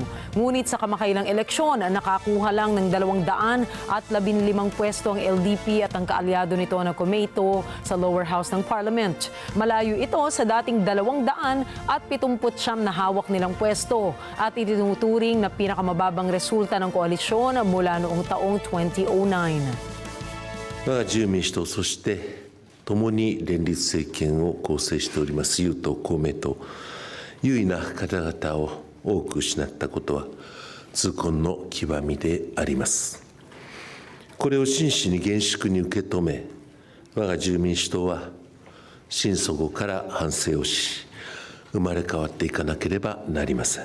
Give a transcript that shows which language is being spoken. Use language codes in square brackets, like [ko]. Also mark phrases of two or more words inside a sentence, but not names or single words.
[tl] Ngunit sa kamakailang eleksyon, nakakuha lang ng 215 pwesto ang LDP at ang kaalyado nito na Komeito sa [en] lower house [tl] ng Parliament. Malayo ito sa dating 279 na hawak nilang pwesto at itinuturing na pinakamababang resulta ng koalisyon mula noong taong 2009. [ja] 我が自由民主党、そして共に連立政権を構成しております、与党、公明党、優位な方々を多く失ったことは痛恨の極みであります。これを真摯に厳粛に受け止め、我が自由民主党は心底から反省をし、生まれ変わっていかなければなりません。